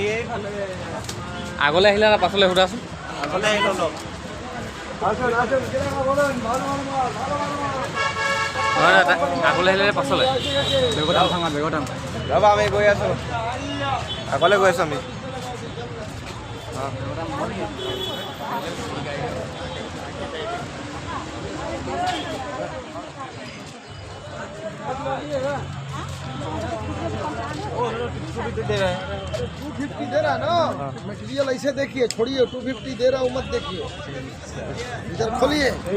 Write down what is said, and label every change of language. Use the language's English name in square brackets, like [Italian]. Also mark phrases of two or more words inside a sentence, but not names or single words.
[Assamese] আগলৈ আহিলে না পাছলৈ সোধাচোন আগলৈ আহিলোঁ নহয় আগলৈ আহিলে পাছলৈ ৰ'বা আমি গৈ আছোঁ আগলৈ গৈ আছোঁ আমি [Hindi] दे रहा है 250 दे रहा है ना मटेरियल ऐसे देखिए छोड़िए 250 दे रहा हूँ मत देखिए इधर खोलिए